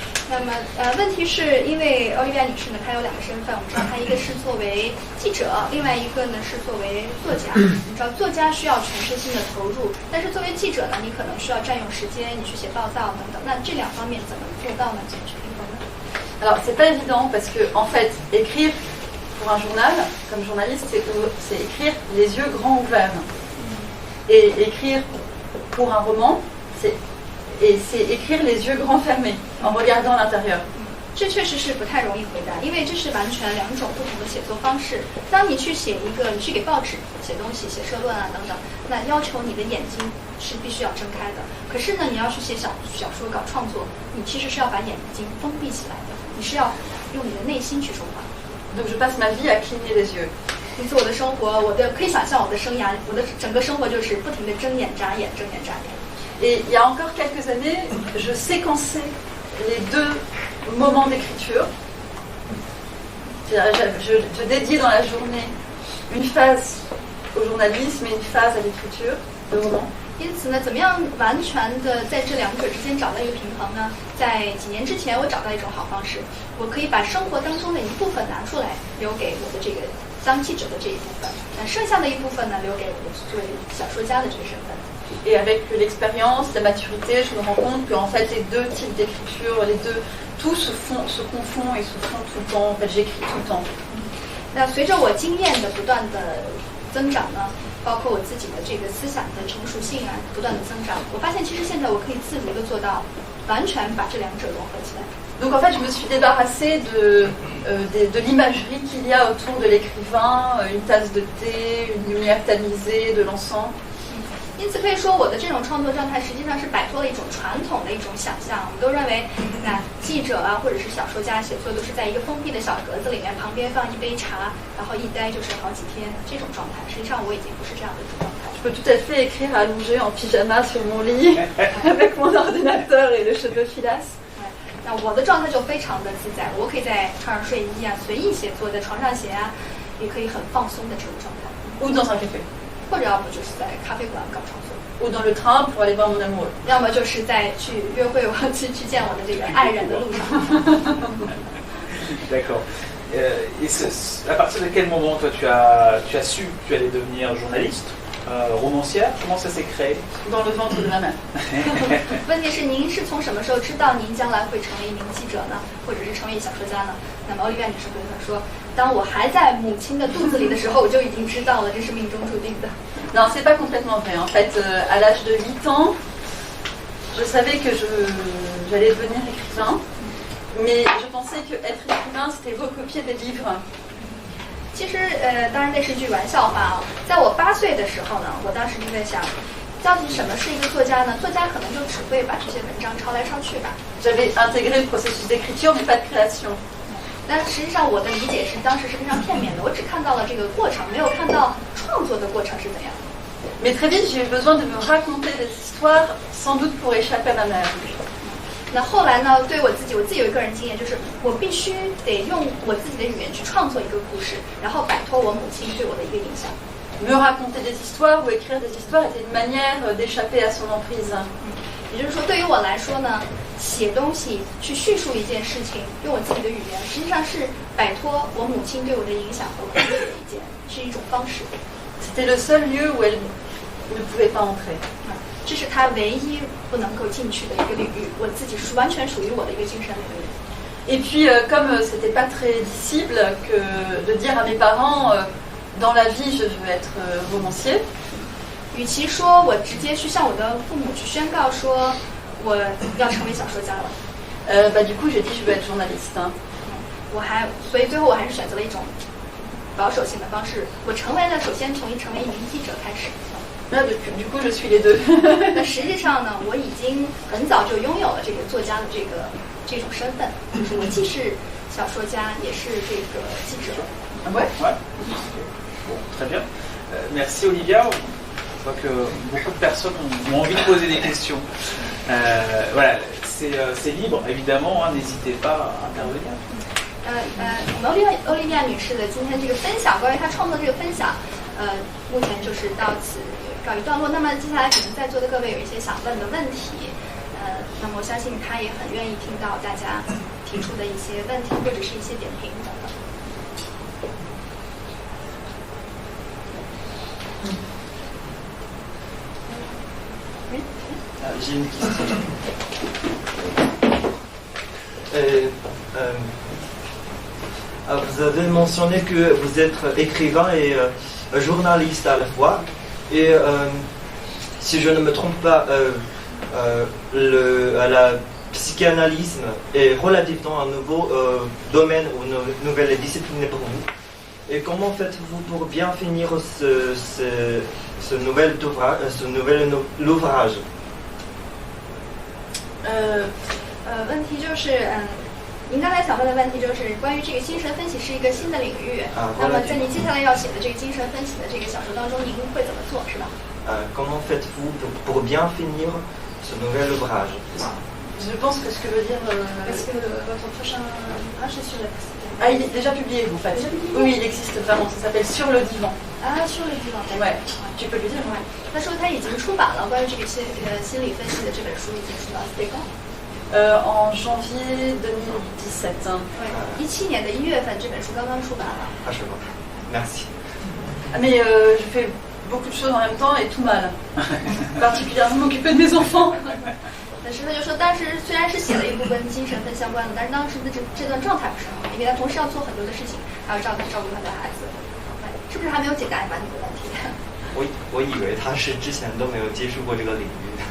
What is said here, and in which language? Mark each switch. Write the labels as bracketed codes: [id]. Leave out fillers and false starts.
[zh] 那么问题是因为奥利维亚女士呢，她有2个身份，我们知道她一个是作为记者，另外一个呢是作为作家。你知道作家需要全身心的投入，但是作为记者呢，你可能需要占用时间，你去写报道等等。那这2方面怎么做到呢？怎么去平衡呢？ [fr] Alors c'est pas évident parce que en fait écrire pour un journal comme journaliste c'est écrire les yeux grands ouverts et écrire pour un roman c'est écrire les yeux grands fermés en regardant l'intérieur. [zh] 这确实是不太容易回答，因为这是完全2种不同的写作方式。当你去写一个，你去给报纸写东西、写社论啊等等，那要求你的眼睛是必须要睁开的。可是呢，你要去写小说、搞创作，你其实是要把眼睛封闭起来的，你是要用你的内心去说话。 [fr] Donc je passe ma vie à cligner les yeux. [zh] 因此我的生活，可以想象我的生涯，我的整个生活就是不停的睁眼眨眼，睁眼眨眼。 [fr] Et il y a encore quelques années, je séquençais les 2 moments d'écriture. Je dédiais dans la journée une phase au journalisme et une phase à l'écriture de roman. [zh] 因此呢，怎么样完全的在这2者之间找到一个平衡呢？在几年之前，我找到一种好方式，我可以把生活当中的一部分拿出来，留给我的这个当记者的这一部分，那剩下的一部分呢，留给我作为小说家的这个身份。 [fr] Et avec l'expérience, la maturité, je me rends compte qu'en fait les 2 types d'écriture, tout se confond et se fond tout le temps. En fait, j'écris tout le temps. [zh] 那随着我经验的不断的增长呢，包括我自己的这个思想的成熟性啊，不断的增长，我发现其实现在我可以自如的做到，完全把这2者融合起来。 [fr] Donc en fait, je me suis débarrassée de l'imagerie qu'il y a autour de l'écrivain, une tasse de thé, une lumière tamisée, de l'encens. [zh] 因此可以说，我的这种创作状态实际上是摆脱了一种传统的一种想象。我们都认为，那记者啊，或者是小说家写作都是在一个封闭的小格子里面，旁边放一杯茶，然后一待就是好几天这种状态。实际上我已经不是这样的一种状态。 [fr] Je peux tout à fait écrire allongée en pyjama sur mon lit, avec mon ordinateur et le cheveu filasse. [zh] 那我的状态就非常的自在，我可以在穿上睡衣啊，随意写作，在床上写啊，也可以很放松的这种状态。 [fr] Ou dans un café. [zh] 或者要么就是在咖啡馆搞创作。 [fr] Ou dans le train pour aller voir mon amoureux. [zh] 要么就是在去约会，我去见我的这个爱人的路上。 [fr] D'accord. Et à partir de quel moment toi tu as su que tu allais devenir journaliste, romancière? Comment ça s'est créé? Dans le ventre de ma mère. [zh] 问题是您是从什么时候知道您将来会成为一名记者呢，或者是成为小说家呢？那么奥利维亚女士回答说，当我还在母亲的肚子里的时候，我就已经知道了，这是命中注定的。 [fr] Non, c'est pas complètement vrai. En fait, à l'âge de 8 ans, je savais que j'allais devenir écrivain, mais je pensais que être écrivain, c'était recopier des livres. [zh] 其实，当然那是一句玩笑话啊。在我8岁的时候呢，我当时就在想，到底什么是一个作家呢？作家可能就只会把这些文章抄来抄去吧。 [fr] J'avais intégré le processus d'écriture, mais pas de création. [zh] 但实际上我的理解是，当时是非常片面的，我只看到了这个过程，没有看到创作的过程是怎样的。 [fr] Mais très vite, j'ai eu besoin de me raconter des histoires, sans doute pour échapper à ma mère. [zh] 那后来呢？对我自己有一个人经验，就是我必须得用我自己的语言去创作一个故事，然后摆脱我母亲对我的一个影响。 [fr] Me raconter des histoires ou écrire des histoires était une manière d'échapper à son emprise. [zh] 也就是说，对于我来说呢，写东西去叙述一件事情，用我自己的语言，实际上是摆脱我母亲对我的影响和控制的是一种方式。 [fr] C'était le seul lieu où elle ne pouvait pas entrer. [zh] 这是他唯一不能够进去的一个领域，我自己是完全属于我的一个精神领域。 [fr] Et puis, comme c'était pas très dissible que de dire à mes parents, dans la vie, je veux être romancier. [zh] 与其说我直接去向我的父母去宣告说我要成为小说家了， [fr] Du coup, j'ai dit je veux être journaliste. [zh] 所以最后我还是选择了一种保守性的方式，我首先从成为一名记者开始。 [fr] Du coup, je suis les deux. [zh] 那实际上呢，我已经很早就拥有了这个作家的这种身份，就是我既是小说家，也是这个记者。 [fr] Ouais. Ouais. Bon, très bien. Merci Olivia. Je vois que beaucoup de personnes ont envie de poser des questions. Voilà, c'est libre, évidemment, hein, n'hésitez pas à intervenir. [zh] 我们欧丽亚女士的今天这个分享，关于她创作这个分享，目前就是到此告一段落。那么接下来可能在座的各位有一些想问的问题，那么我相信她也很愿意听到大家提出的一些问题或者是一些点评等等。 [fr] J'ai une question. Vous avez mentionné que vous êtes écrivain et journaliste à la fois. Et si je ne me trompe pas, la psychanalyse est relativement un nouveau domaine ou une nouvelle discipline pour vous. Et comment faites-vous pour bien finir ce nouvel ouvrage? [zh] 问题就是，您刚才想问的问题就是关于这个精神分析是一个新的领域。那么在您接下来要写的这个精神分析的这个小说当中，您会怎么做，是吧 [fr] ？Comment faites-vous pour bien finir ce nouvel ouvrage? Je pense que ce que veut dire. Parce que votre prochain ouvrage est sur la psychanalyse. Ah, il est déjà publié, vous faites. Oui, il existe vraiment. Ça s'appelle Sur le divan. Ah, sur le divan. Ouais. Tu peux lui dire. Ouais. [zh] 他说他已经出版了关于这个心理分析的这本书，已经出版了。 [fr] C'était quand? En janvier 2017. [zh] 对，17年的1月份，这本书刚刚出版了。 [fr] Ah, je vois. Merci. Mais je fais beaucoup de choses en même temps et tout mal. Particulièrement m'occuper de mes enfants. [zh] 但是他就说，当时虽然是写了一部跟精神分相关的，但是当时的这段状态不是很好，因为他同时要做很多的事情，还要照顾他的孩子。是不是还没有解答你的问题？我以为他是之前都没有接触过这个领域。